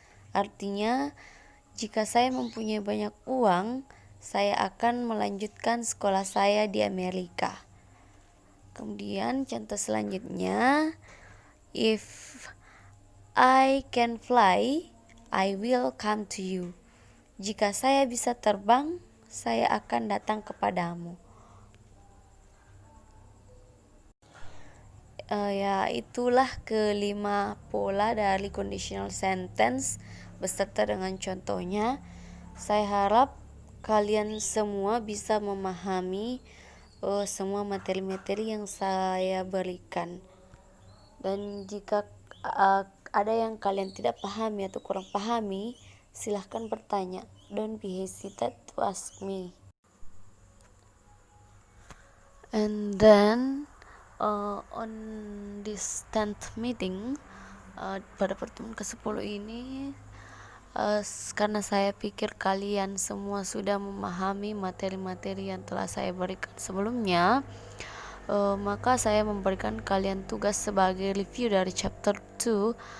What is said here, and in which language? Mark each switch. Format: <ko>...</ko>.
<id>Artinya, jika saya mempunyai banyak uang, saya akan melanjutkan sekolah saya di Amerika. Kemudian contoh selanjutnya,</id> <en>if I can fly, I will come to you.</en> <id>Jika saya bisa terbang, saya akan datang kepadamu. Itulah kelima pola dari conditional sentence beserta dengan contohnya. Saya harap kalian semua bisa memahami semua materi-materi yang saya berikan. Dan jika ada yang kalian tidak pahami atau kurang pahami, silahkan bertanya.</id> <en>Don't be hesitant to ask me. And then on this 10th meeting,</en> <id>pada pertemuan ke-10 ini, karena saya pikir kalian semua sudah memahami materi-materi yang telah saya berikan sebelumnya, maka saya memberikan kalian tugas sebagai review dari chapter 2,</id>